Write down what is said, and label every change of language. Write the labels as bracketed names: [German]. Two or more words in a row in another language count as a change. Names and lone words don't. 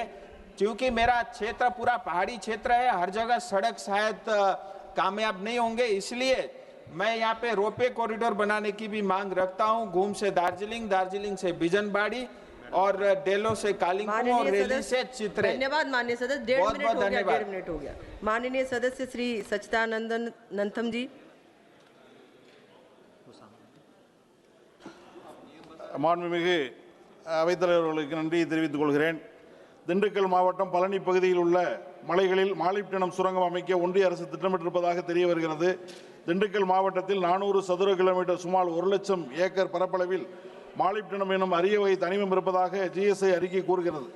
[Hindi] क्योंकि मेरा क्षेत्र पूरा पहाड़ी क्षेत्र है, हर जगह सड़क शायद कामयाब नहीं होंगे, इसलिए मैं यहाँ पे [English] ropeway corridor [Hindi] बनाने की भी मांग रखता हूँ। घूम से दार्जिलिंग, दार्जिलिंग से बिजनबाड़ी और डेलो से कालिंपोंग और रेली से चित्रे। धन्यवाद माननीय सदस्य, 1.5 मिनट हो गया, 1.5 मिनट हो गया। माननीय सदस्य श्री सच्चिदानंदन नंथम जी। [Tamil] மாண்புமிகு அவைத்தலைவர்களுக்கு நன்றி தெரிவித்துக் கொள்கிறேன். திண்டுக்கல் மாவட்டம் பழனி பகுதியில் உள்ள மலைகளில் மாலிப்டினம் சுரங்கம் அமைக்க ஒன்றிய அரசு திட்டமிட்டிருப்பதாக தெரிய வருகிறது. திண்டுக்கல் மாவட்டத்தில் 400 சதுர கிலோமீட்டர் சுமார் 1,00,000 ஏக்கர் பரப்பளவில் மாலிப்டினம் எனும் அரிய வகை தனிமம் இருப்பதாக GSI அறிக்கை கூறுகிறது.